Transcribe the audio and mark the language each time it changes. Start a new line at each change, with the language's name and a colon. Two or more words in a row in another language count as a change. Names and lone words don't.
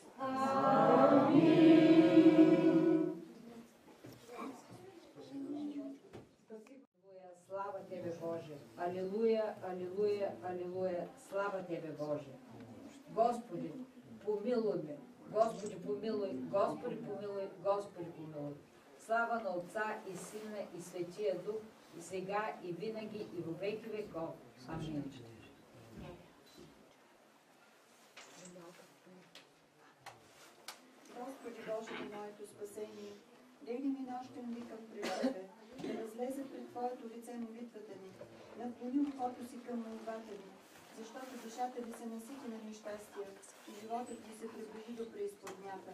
Bulgarian: Амин. Слава Тебе, Боже! Алилуя, алилуя, алилуя! Слава Тебе, Боже! Господи, помилуй ме! Господи, помилуй! Господи, помилуй! Господи, помилуй! Слава на Отца и Сина и Светия Дух, и сега, и винаги, и во веки веков. Амин. Господи Боже на моето спасение, дигни ми нощем викам пред Тебе, да разлезе пред Твоето лице молитвата ми, наклони ухото си към молбата ми, защото душата ви се насити на нещастия и животът ви се приближи до преизподнята.